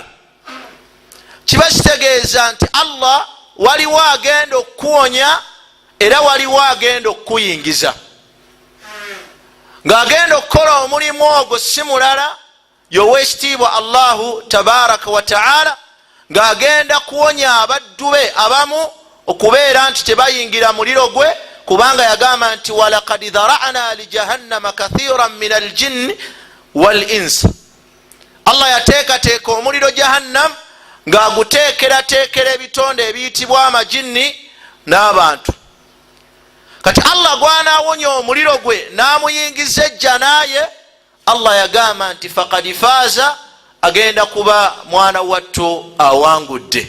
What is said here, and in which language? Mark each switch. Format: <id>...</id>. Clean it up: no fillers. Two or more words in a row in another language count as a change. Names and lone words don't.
<lg>Kiba kitegeeza nti Allah waliwo agenda okuwonya era waliwo agenda okuyingiza, ng'agenda okukola omulimu ogwo si mulala y'owekitiibwa</lg> <ar>الله تبارك وتعالى,</ar> <lg>ng'agenda kuwonya abaddu be abamu okubeera nti tebayingira muliro gwe, kubanga yagamba nti</lg> <ar>ولقد ذرأنا لجهنم كثيرا من الجن والإنس.</ar> <lg>Allah yateekateeka omuliro jahannam ng'aguteekerateekera ebitonde ebiyitibwa amajinni n'abantu. Kati Allah gwanaawonya omuliro gwe n'amuyingiza ejjana ye, Allah yagamba nti</lg> <ar>فقد فاز,</ar> <lg>agenda kuba mwana wattu awangudde.</lg>